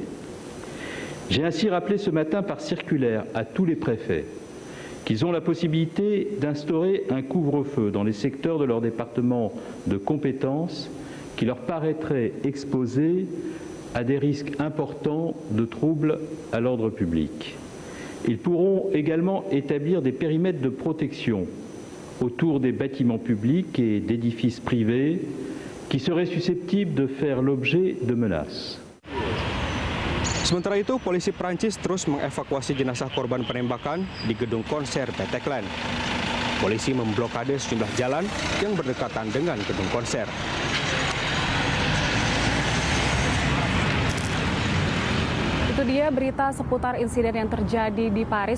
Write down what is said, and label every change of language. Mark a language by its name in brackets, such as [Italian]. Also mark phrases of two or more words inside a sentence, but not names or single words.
[French] J'ai ainsi rappelé ce matin par circulaire à tous les préfets qu'ils ont la possibilité d'instaurer un couvre-feu dans les secteurs de leur département de compétences qui leur paraîtraient exposés à des risques importants de troubles à l'ordre public. Ils pourront également établir des périmètres de protection autour des bâtiments publics et d'édifices privés qui seraient susceptibles de faire l'objet de menaces. [Indonesian] Sementara itu, polisi Prancis terus mengevakuasi jenazah korban penembakan di gedung konser Bataclan. Polisi memblokade sejumlah jalan yang berdekatan dengan gedung konser. Itu dia berita seputar insiden yang terjadi di Paris.